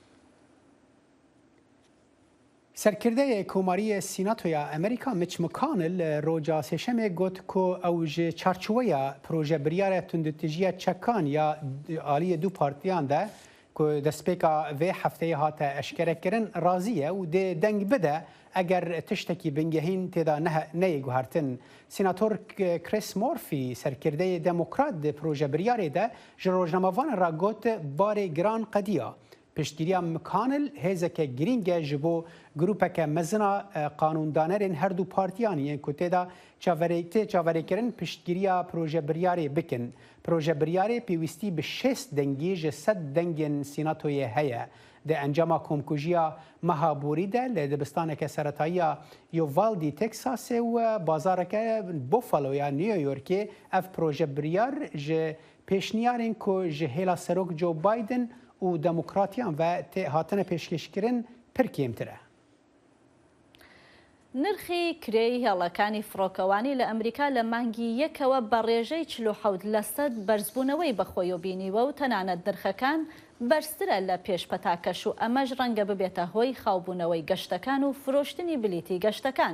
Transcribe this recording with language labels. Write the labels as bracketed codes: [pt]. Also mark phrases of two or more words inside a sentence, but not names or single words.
[ku] سرکرده کۆماری سیناتۆیا ئەمریکا میچ مکانل ڕۆژا سێشەمێ گوت کۆ ئەو ژ چارچوەیە پرۆژە بریارە توندوتیژیە چەکان یا ئالیە دوو پارتیان ده کۆ دەستپێکا vê هەفتەیە هاتە ئەشکەرەکردن رازیە و دێ دەنگ بدە ئەگەر تشتێکی بنگەهین تێدا نەیە گوهارتن. سیناتۆر کریس مۆرفی سەرکردەی دەموکرات پرۆژە بریارێ ده ji ڕۆژنامەوانە را گوت barê giran qediya. پشتگیریا مکانل هێزەکە گرینگە ji bo grûpeke mezina qanûndanerên her du partiyan yên ku têda çaverêkirin piştgiriya projebiryarê bikin. Projebiryarê pêwîstî bi 6 dengî ji 100 dengên sînatoyê heye. Di encama komkujiya meha borî de li dibistaneke seretayiya Uvalde Texasê û bazareke Buffalo ya New Yorkê ev projebiryar ji pêşniyarên ku ji hêla serok Joe Biden و دموکراتیان و هاتنە پێشکەشکردن پڕ کێمترە. [ckb] نرخی کرێی هێڵەکانی فڕۆکەوانی لە ئەمریکا لە مانگی یەکەوە بە ڕێژەی 47% بەرزبوونەوەی بەخۆی و بینیوە و تەنانەت نرخەکان بەرزترە لە پێشپەتاکەش و ئەمەش ڕەنگە ببێتە هۆی خاوبوونەوەی گەشتەکان و فرۆشتنی بلیتی گەشتەکان.